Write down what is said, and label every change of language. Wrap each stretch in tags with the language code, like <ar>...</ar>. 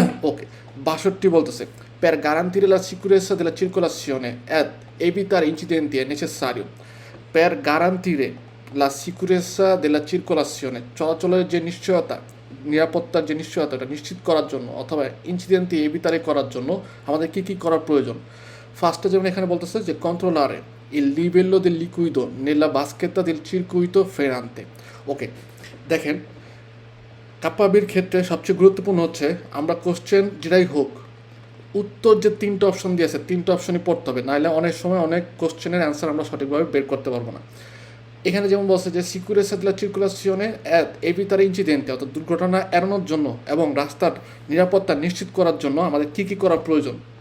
<bn>ওকে, 62 বলতেছে</bn> <it>per garantire la sicurezza della circolazione</it> <bn>ed evitare incidenti è necessario per garantire la sicurezza della circolazione, চলাচলের যে নিশ্চয়তা, নিরাপত্তার যে নিশ্চয়তা এটা নিশ্চিত করার জন্য অথবা ইনসিডেন্টটি এবিটারে করার জন্য আমাদের কী কী করার প্রয়োজন। ফার্স্টে যেমন এখানে বলতেছে যে কন্ট্রোলারে</bn> <it>il livello del liquido nella vaschetta del circuito frenante।</it> <bn>ওকে, দেখেন কাপ্পাবির ক্ষেত্রে সবচেয়ে গুরুত্বপূর্ণ হচ্ছে আমরা কোশ্চেন যেটাই হোক উত্তর যে 3টে অপশন দিয়েছে 3টে অপশনই পড়তে হবে, নাহলে অনেক সময় অনেক কোশ্চেনের অ্যান্সার আমরা সঠিকভাবে বের করতে পারবো না। এখানে যেমন বলছে যে সিকিউরেসা</bn> <it>দella circolazione ed evitare incidenti,</it> <bn>অর্থাৎ দুর্ঘটনা এড়ানোর জন্য এবং রাস্তার নিরাপত্তা নিশ্চিত করার জন্য আমাদের কী কী করা প্রয়োজন।</bn>